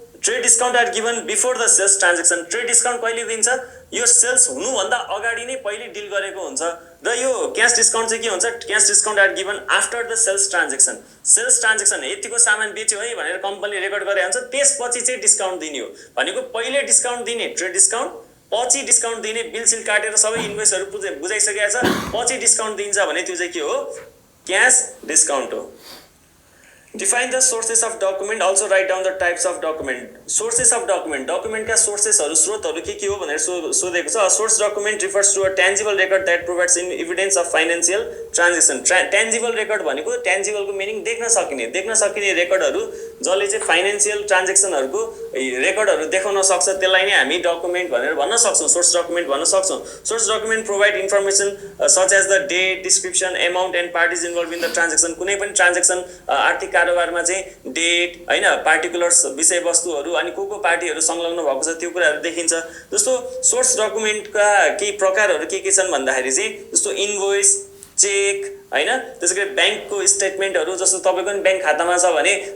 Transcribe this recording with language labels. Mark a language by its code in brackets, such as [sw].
[en] trade discount are given before the sales transaction [ne] trade discount कहिले दिन्छ यो sales हुनुभन्दा अगाडि नै पहिले डिल गरेको हुन्छ र यो [en] cash discount चाहिँ के हुन्छ cash discount are given after the sales transaction [ne] यतिको सामान बेच्यो है भनेर कम्पनीले रेकर्ड गरे हुन्छ त्यसपछि चाहिँ डिस्काउन्ट दिने हो भनेको पहिले डिस्काउन्ट दिने ट्रेड डिस्काउन्ट पछि डिस्काउन्ट दिने बिल सिल काटेर सबै इन्भोइसहरु बुझाइसकेको छ पछि डिस्काउन्ट दिन्छ भने त्यो चाहिँ के हो क्याश डिस्काउन्ट हो [en] Define the sources of document. Also write down the types of document. Sources of document. [ne] Document का sourcesहरु स्रोतहरु के हो भनेर सोधेको छ. [en] A source document refers to a tangible record that provides evidence of financial transaction. [ne] Tangible record भनेको tangible को meaning देख्न सकिने रेकर्डहरु जसले चाहिँ फाइनान्शियल ट्रान्जेक्सनहरुको रेकर्डहरु देखाउन सक्छ त्यसलाई नै हामी डकुमेन्ट भनेर भन्न सक्छौं सोर्स डकुमेन्ट भन्न सक्छौं [en] source document provide information such as the date description amount and parties involve in the transaction [ne] कुनै पनि ट्रान्जेक्सन आर्थिक कारोबारमा चाहिँ डेट हैन पार्टिकुलर्स विषयवस्तुहरु अनि को पार्टीहरु संलग्न भएको छ त्यो कुराहरु देखिन्छ जस्तो सोर्स डकुमेन्टका केही प्रकारहरु के छन् भन्दाखेरि चाहिँ जस्तो इन्भोइस चेक हैन त्यसैगरी बैंकको स्टेटमेन्टहरु जस्तो तपाईको नि बैंक खातामा छ भने